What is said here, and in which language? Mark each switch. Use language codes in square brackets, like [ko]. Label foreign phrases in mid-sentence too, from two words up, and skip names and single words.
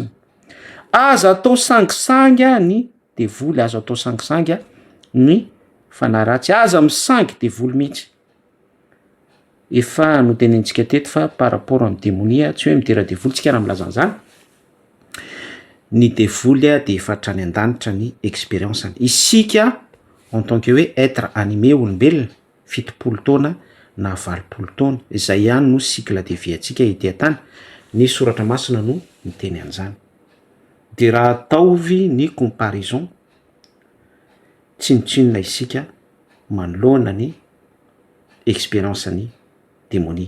[mg] Azo atao sangisangy ny devoly, azo atao sangisangy ny fanaratsy, aza misangy devoly mihitsy. Efa notenentsika teto fa [fr] par rapport [mg] amin'ny démonia, tsy hoe midera devoly tsika raha milaza an'izany. Ny devoly de efa hatrany an-danitra ny expérience-ny. Isika [fr] en tant que [mg] hoe [fr] être animé [mg] olombelona, 70 taona na 80 taona, izay ihany no [fr] cycle de vie [mg] antsika ety an-tany. Ny soratra masina no miteny an'izany. De raha ataovy ny comparaison, tsinotsinona isika manoloana ny expérience-ny démonie.